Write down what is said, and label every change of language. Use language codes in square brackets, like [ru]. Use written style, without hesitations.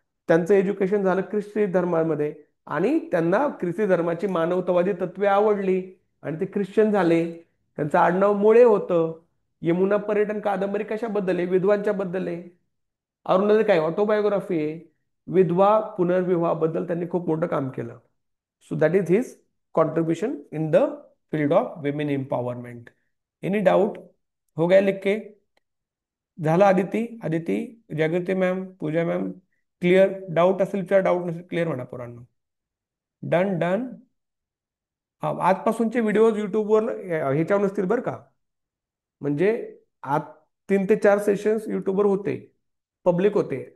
[mr] त्यांचं एज्युकेशन झालं ख्रिस्ती धर्मामध्ये आणि त्यांना ख्रिस्ती धर्माची मानवतावादी तत्वे आवडली आणि ते ख्रिश्चन झाले. त्यांचं आडनाव मुळे होतं. यमुना पर्यटन कादंबरी कशाबद्दल आहे? विधवांच्या बद्दल आहे. अरुणोदय काय? ऑटोबायोग्राफी आहे. विधवा पुनर्विवाहाबद्दल त्यांनी खूप मोठं काम केलं. [en] So that is his contribution in the field of women empowerment. Any doubt? [hi] हो गया लिख के? झाला आदिती? [mr] आदिती, जागृती मॅम, पूजा मॅम, क्लिअर? डाऊट असेल तर डाऊट नसेल क्लिअर म्हणा पोरांनो. [en] Done done. [mr] हा, आजपासूनचे व्हिडिओज युट्यूबवर ह्याच्यावर नसतील बरं का. म्हणजे आज 3 ते 4 सेशन्स युट्यूबवर होते, पब्लिक होते.